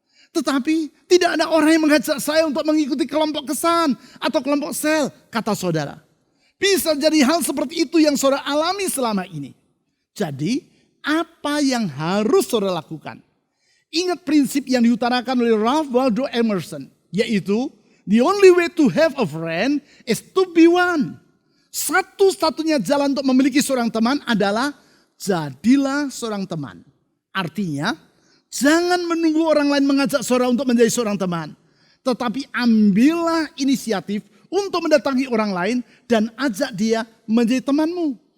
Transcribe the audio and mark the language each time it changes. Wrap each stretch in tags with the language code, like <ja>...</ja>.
<id>Tetapi tidak ada orang yang mengajak saya untuk mengikuti kelompok kesan atau kelompok sel, kata saudara. Bisa jadi hal seperti itu yang saudara alami selama ini. Jadi apa yang harus saudara lakukan? Ingat prinsip yang diutarakan oleh Ralph Waldo Emerson.</id> <en>Yaitu the only way to have a friend is to be one.</en> <id>Satu-satunya jalan untuk memiliki seorang teman adalah jadilah seorang teman. Artinya, jangan menunggu orang lain mengajak saudara untuk menjadi seorang teman. Tetapi ambillah inisiatif untuk mendatangi orang lain dan ajak dia menjadi temanmu.</id>